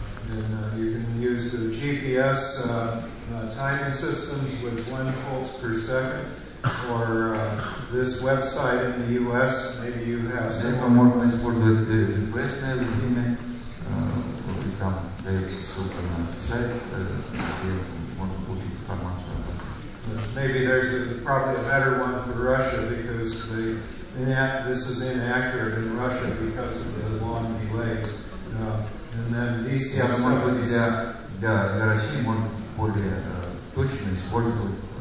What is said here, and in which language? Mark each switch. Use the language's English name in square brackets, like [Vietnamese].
[English] And you can use the GPS timing systems with 1 pulse per second, or this website in the US, maybe you have some. [Russian] Для этого можно использовать GPS-ное время, и там дается ссылка на сайт, где можно получить информацию об этом. [English] Maybe there's probably a better one for Russia because this is inaccurate in Russia because of the long delays. And then DCF-70. [Russian] Для России можно более точно использовать